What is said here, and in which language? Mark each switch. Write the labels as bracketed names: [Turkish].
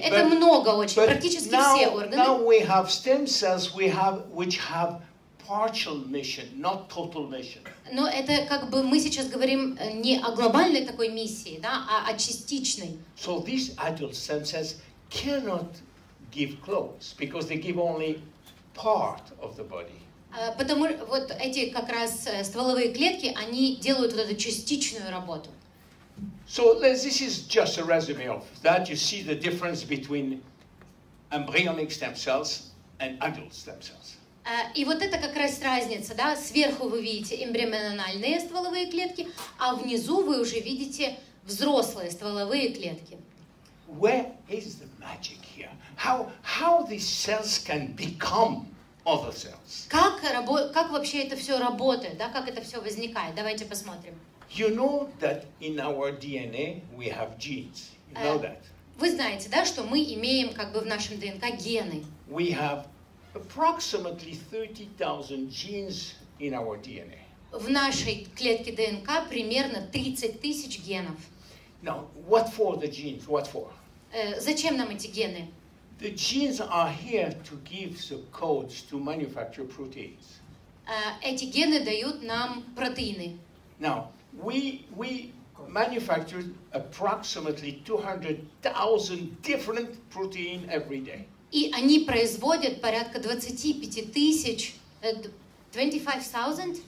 [Russian] Это много очень, практически все органы. [English] Now we have stem cells which have partial mission, not total mission. [Russian] Но это как бы мы сейчас говорим не о глобальной такой миссии, да, а о частичной. [English] So these adult stem cells cannot give clothes because they give only part of the body. [Russian] Потому вот эти как раз стволовые клетки, они делают вот эту частичную работу. [English] So this is just a resume of that. You see the difference between embryonic stem cells and adult stem cells. [Russian] И вот это как раз разница, да, сверху вы видите эмбриональные стволовые клетки, а внизу вы уже видите взрослые стволовые клетки. [English] Where is the magic here? How these cells can become other cells? [Russian] Как вообще это все работает, да, как это все возникает? Давайте посмотрим. [English] You know that in our DNA we have genes. You know that. [Russian] Вы знаете, да, что мы имеем как бы в нашем ДНК гены. [English] We have approximately 30,000 genes in our DNA. [Russian] В нашей клетке ДНК примерно 30 тысяч генов. [English] Now, what for the genes? What for? [Russian] Зачем нам эти гены? [English] The genes are here to give the codes to manufacture proteins. [Russian] Эти гены дают нам протеины. [English] Now, we manufacture approximately 200,000 different proteins every day. [Russian] И они производят порядка 25 тысяч, 25,000?